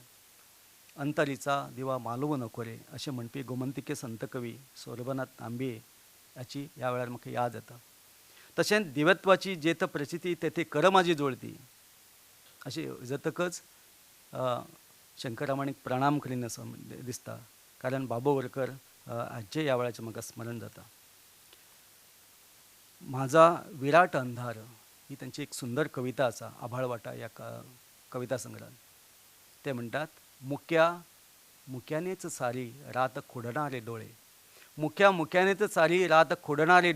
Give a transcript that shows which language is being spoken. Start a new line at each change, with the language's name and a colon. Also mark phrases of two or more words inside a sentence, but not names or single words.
Marathi: अंतरीचा दिवा मालवू नको रे
Konkani: अशें म्हणपी गोमंतकी संत कवी सौरभनाथ तांबे हाची ह्या वेळार म्हाका याद येता. तशेंच
Marathi: दिव्यत्वाची जेथ प्रचिती तेथे कर माझी जोडती
Konkani: अशें जातकच शंकररामाणीक प्रणाम करीन असं दिसता, कारण बाबू वरकर हाचे ह्या वेळाचें म्हाका स्मरण जाता. माझा विराट अंधार ही त्यांची एक सुंदर कविता आसा आभाळ वाटा
Marathi: या कविता संग्रहात.
Konkani: ते म्हणटात,
Marathi: मुक्यानेच सारी रात खोडणारे डोळे, मुक्यानेच सारी रात खोडणारे